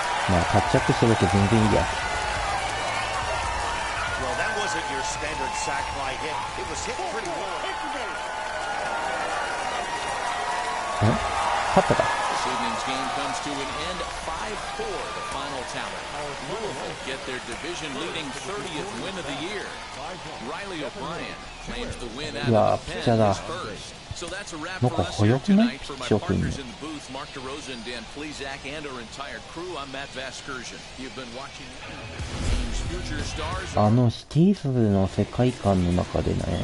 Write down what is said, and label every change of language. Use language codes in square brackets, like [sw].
[ja] まあタッチアップしただけ全然いいや。 [en] Well, that wasn't your standard sac fly hit. It was hit pretty low. [ja] 勝ったか。 [en] evening's game comes to an end 5-4, the final tally. Louisville get their division-leading 30th win of the year. Riley O'Brien claims the win out of the pen is first. So that's a wrap for us here tonight. For my partners in the booth, Mark DeRosa and Dan Plesac, and our entire crew, I'm Matt Vasgersian. You've been watching team's future stars. [ja] あのシティーズの世界観の中でね。